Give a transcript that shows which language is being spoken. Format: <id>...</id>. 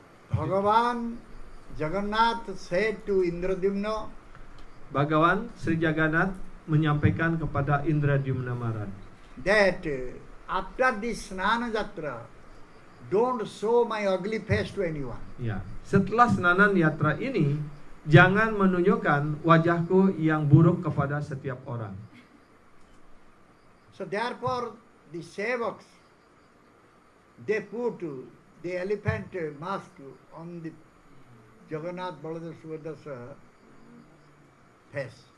<en>Bhagavan Jagannath said to Indradyumna,</en> <id>Bhagawan Sri Jagannath menyampaikan kepada Indradyumna Maharaj</id> <en>that after this Snana Jatra, don't show my ugly face to anyone.</en> <id>ya, setelah Snanan Yatra ini jangan menunjukkan wajahku yang buruk kepada setiap orang.</id> <en>So therefore, the sevaks, they put the elephant mask on the Jagannath Baladev Subhadra face.</en>